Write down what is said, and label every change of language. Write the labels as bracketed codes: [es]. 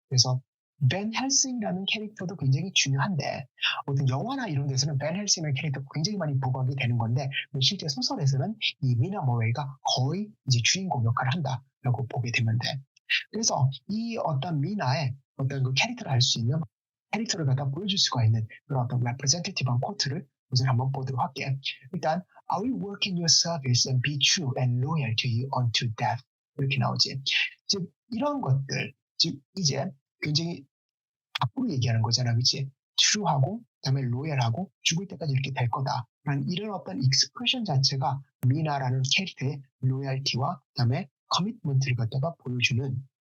[ko] 그래서 벤 헬싱이라는 캐릭터도 굉장히 중요한데 어떤 영화나 이런 데서는 벤 헬싱의 캐릭터가 굉장히 많이 부각이 되는 건데 실제 소설에서는 이 미나 모레이가 거의 이제 주인공 역할을 한다라고 보게 되면 돼. 그래서 이 어떤 미나의 어떤 캐릭터를 알 수 있는, 캐릭터를 갖다 보여줄 수가 있는 그런 어떤 레프레젠테이티브한 코트를 우선 한번 보도록 할게. 일단 [en] I will work in your service and be true and loyal to you unto death, [ko] 이렇게 나오지. 즉 이런 것들, 즉 이제 굉장히 앞으로 얘기하는 거잖아, 그치? true하고 그다음에 loyal하고 죽을 때까지 이렇게 될 거다라는 이런 어떤 익스프레션 자체가 미나라는 캐릭터의 로얄티와 그다음에 커미트먼트를 갖다가 보여주는